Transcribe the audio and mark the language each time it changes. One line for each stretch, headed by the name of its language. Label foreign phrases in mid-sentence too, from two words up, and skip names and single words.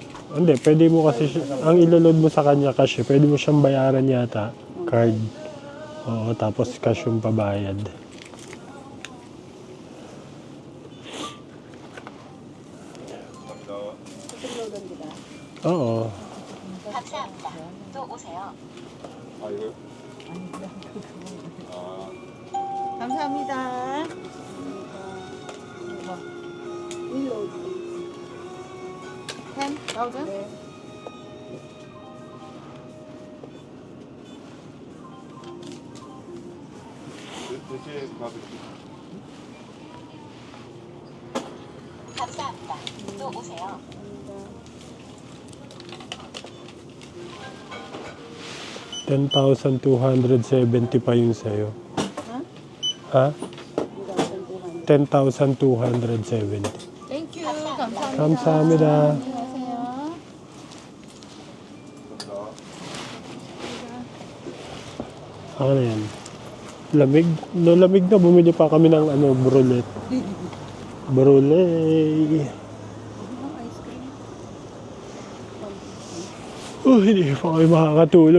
Filipino: Hindi, pwede mo kasi, ang iloload mo sa kanya kasi, pwede mo siyang bayaran yata, card. Oo, tapos cash yung pabayad. Tutuglogan kita. Oo.
Korean: 감사합니다. 또 오세요. 감사합니다. Reload. 10,000? 네. 감사합니다. 또 오세요.
Filipino: 10,270 pa yun sa'yo. Ha? Ha? 10,270.
English: Thank you.
Korean: 감사합니다. 감사합니다. 안녕하세요.
Filipino: Ano na yan? Lamig? No, lamig na. Bumili pa kami ng ano, brulet. Brulet. Oh, hindi pa kami makakatulog.